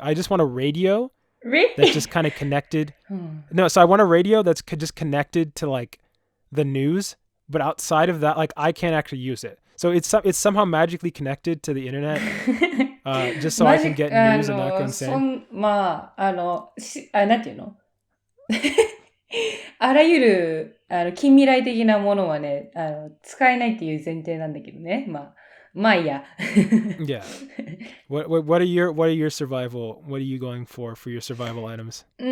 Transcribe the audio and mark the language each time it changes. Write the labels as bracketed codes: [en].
[en] I just want a radio that's just kind of connected. No, so I want a radio that's just connected to like the news, but outside of that, like I can't actually use it. So it's somehow magically connected to the internet, just so I can get news and not go insane. [ja] まあ、なんていうのあらゆる近未来的なものはね使えないっていう前提なんだけどねまあいいや [en] Yeah. What are your survival? What are you going for your survival items?